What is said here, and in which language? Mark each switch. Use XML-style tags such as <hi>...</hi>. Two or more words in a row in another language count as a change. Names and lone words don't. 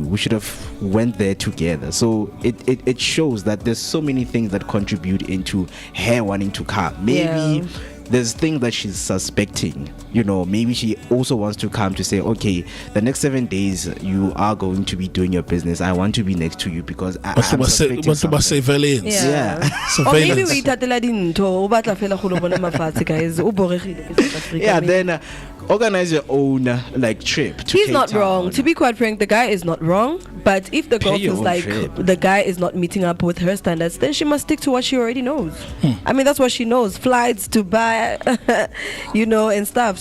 <en>We should have went there together. So it shows that there's so many things that contribute into her wanting to come. Maybe there's things that she's suspecting. Maybe she also wants to come to say, okay, the next 7 days you are going to be doing your business. I want to be next to you because I'm suspecting something. Surveillance. Or maybe we</en> <tn>tatela dinto o batla fela go lo bona mafatshe, guys. O boregile ke South Africa.</tn> <en>Yeah, then organize your own trip to He's Cape not Town. wrong. To be quite frank, the guy is not wrong. But if the girl Pay your feels own like trip. the guy is not meeting up with her standards, then she must stick to what she already knows. I mean, that's what she knows. Flights, Dubai, and stuff.</en>